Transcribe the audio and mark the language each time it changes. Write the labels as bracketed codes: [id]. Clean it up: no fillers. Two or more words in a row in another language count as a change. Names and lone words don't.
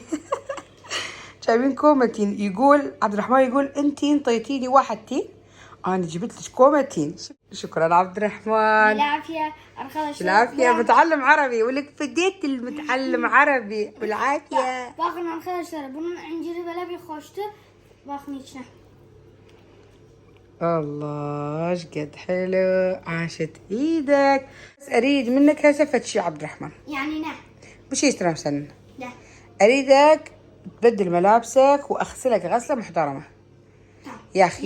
[ar] جايبين كومتين. يقول عبد الرحمن يقول انتي انطيتيني 1 تين، انا جبت لك كومتين. شكرا عبد الرحمن. بالعافيه. بالعافيه. بتعلم عربي ولك فديت المتعلم عربي بالعافيه. [tr] باخنا arkadaşlar bunun inciri böyle bir hoştu. Bakın içine. [ar] الله ايش قد حلو، عاشت ايدك. بس اريد منك هسه فد شي عبد الرحمن. يعني نعم. بشي يستلم سن. لا. اريدك تبدل ملابسك واغسلك غسله محترمه. يا اخي